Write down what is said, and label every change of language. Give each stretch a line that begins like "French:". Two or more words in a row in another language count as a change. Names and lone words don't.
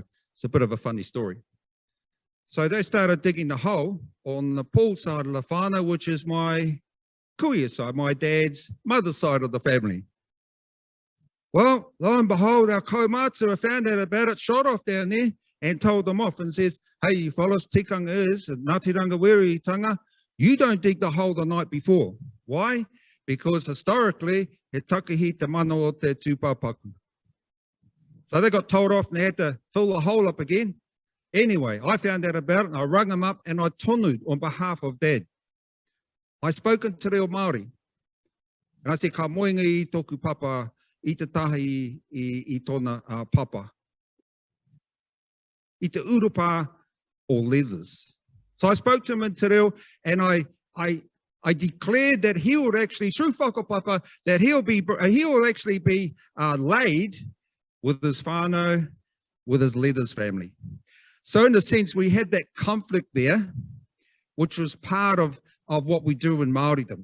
English: It's a bit of a funny story. So they started digging the hole on the Paul side of the whānau, which is my kuia side, my dad's mother's side of the family. Well, lo and behold, our kaumātua found out about it, shot off down there, and told them off and says, hey, you fellas,
Māori: tikanga is, Ngāti Rangawiri tanga,
English: you don't dig the hole the night before. Why? Because historically,
Māori: he takahi te mana o te tūpapaku.
English: So they got told off and they had to fill the hole up again. Anyway, I found out about it and I rung them up and I tonued on behalf of Dad. I spoke in Te Ao Māori. And I said,
Māori: ka moinga I toku papa, I te tahi I tona papa. I te urupa or leathers.
English: So I spoke to him in Te Reo, and I declared that he would actually, through whakapapa, that he will actually be laid with his whānau, with his leathers family. So in a sense, we had that conflict there, which was part of what we do in Māoridom.